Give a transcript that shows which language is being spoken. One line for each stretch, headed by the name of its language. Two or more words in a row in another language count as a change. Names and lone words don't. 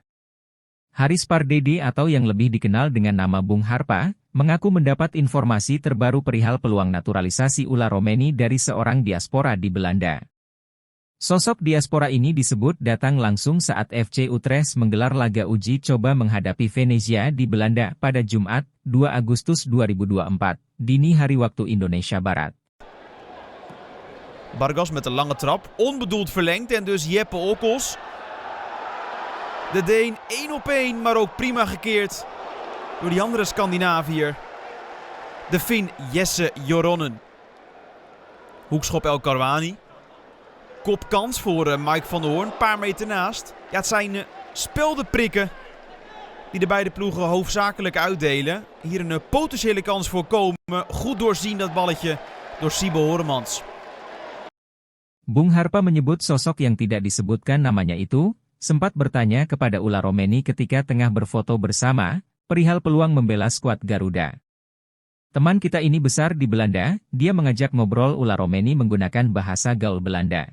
Indonesian: Haris Pardede atau yang lebih dikenal dengan nama Bung Harpa, mengaku mendapat informasi terbaru perihal peluang naturalisasi Ula Romani dari seorang diaspora di Belanda. Sosok diaspora ini disebut datang langsung saat FC Utrecht menggelar laga uji coba menghadapi Venezia di Belanda pada Jumat, 2 Agustus 2024, dini hari waktu Indonesia Barat.
Dutch: Bargas met een lange trap, onbedoeld verlengd en dus Jeppe Okkels. De Deen 1-op-1, maar ook prima gekeerd door die andere Scandinaviër. De Fin Jesse Joronen. Hoekschop El Karouani. Kopkans voor Mike van der Hoorn, een paar meter naast. Ja, het zijn speldenprikken die de beide ploegen hoofdzakelijk uitdelen. Hier een potentiële kans voor komen. Goed doorzien dat balletje door Sibo Horemans.
Indonesian: Bung Harpa menyebut sosok yang tidak disebutkan namanya itu, sempat bertanya kepada Ula Romani ketika tengah berfoto bersama, perihal peluang membela skuad Garuda. Teman kita ini besar di Belanda, dia mengajak ngobrol Ula Romani menggunakan bahasa gaul Belanda.